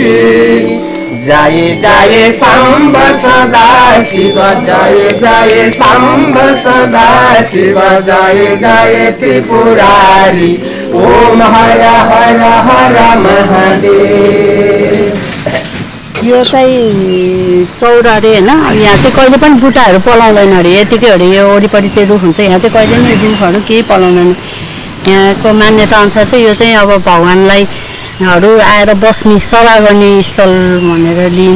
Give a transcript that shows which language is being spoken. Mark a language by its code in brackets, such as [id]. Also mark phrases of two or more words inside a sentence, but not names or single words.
[hi] जय जय शंभ सदा शिव, जय जय शंभ सदा शिव, जय जय त्रिपुरारी। ओम हर हर हर महादेव। [ne] यो चाहिँ चौरा अरे होइन, यहाँ चाहिँ कहिले पनि बुट्टाहरू पलाउँदैन अरे, यतिकै अरे। यो वरिपरि चाहिँ रुख हुन्छ, यहाँ चाहिँ कहिले पनि रुखहरू केही पलाउँदैन। यहाँको मान्यता अनुसार चाहिँ यो चाहिँ अब भगवान्लाई आएर बस्ने सभा गर्ने स्थल भनेर लिइन्छ।